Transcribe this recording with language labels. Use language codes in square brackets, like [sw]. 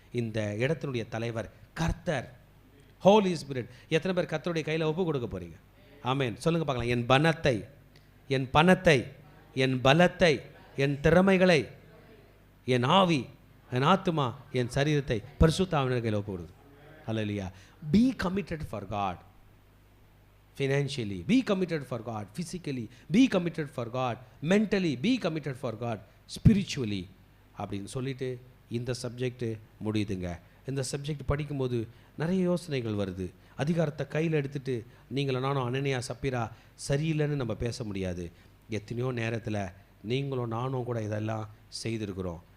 [ta] இந்த இடத்தினுடைய தலைவர் கர்த்தர், ஹோலி ஸ்பிரிட். எத்தனை பேர் கர்த்தருடைய கையில் ஒப்பு கொடுக்க போகிறீங்க? ஆமென். சொல்லுங்கள் பார்க்கலாம். என் பணத்தை, என் பணத்தை, என் பலத்தை, என் திறமைகளை, என் ஆவி, என் ஆத்துமா, என் சரீரத்தை பரிசுத்த ஆவியானவர் கையில் ஒப்பு கொடுது. [en] ஹல்லேலூயா. Be committed for God. Financially, be committed for God. Physically, be committed for God. Mentally, be committed for God. [ta] Spiritually, அப்படின்னு சொல்லிட்டு இந்த சப்ஜெக்ட் முடியுதுங்க. இந்த சப்ஜெக்ட் படிக்கும்போது நிறைய யோசனைகள் வருது. அதிகாரத்தை கையில் எடுத்துகிட்டு நீங்களும் நானும் அனனியா சப்பீரா சரியில்லைன்னு நம்ம பேச முடியாது. எத்தனையோ நேரத்தில் நீங்களும் நானும் கூட இதெல்லாம் செய்திருக்கிறோம்.